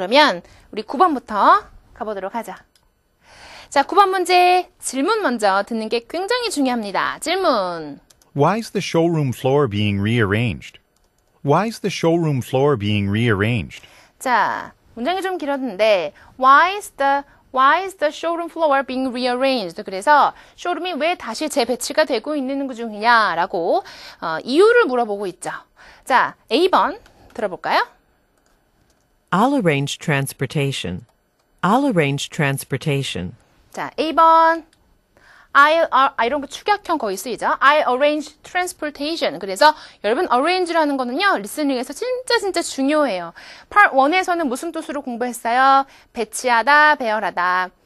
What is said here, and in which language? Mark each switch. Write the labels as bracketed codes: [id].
[ko] 그러면 우리 9번부터 가보도록 하죠. 자, 9번 문제 질문 먼저 듣는 게 굉장히 중요합니다. 질문. [en] Why is the showroom floor being rearranged? Why is the showroom floor being rearranged? [ko] 자, 문장이 좀 길었는데 [en] Why is the showroom floor being rearranged? [ko] 그래서 쇼룸이 왜 다시 재배치가 되고 있는 중이냐라고 이유를 물어보고 있죠. 자, A번 들어볼까요? [en] I'll arrange transportation. I'll arrange transportation. [ko] 자, A번. 이런 거 축약형 거의 쓰이죠. [en] I arrange transportation. [ko] 그래서 여러분 arrange라는 거는요. 리스닝에서 진짜 중요해요. Part 1에서는 무슨 뜻으로 공부했어요? 배치하다, 배열하다.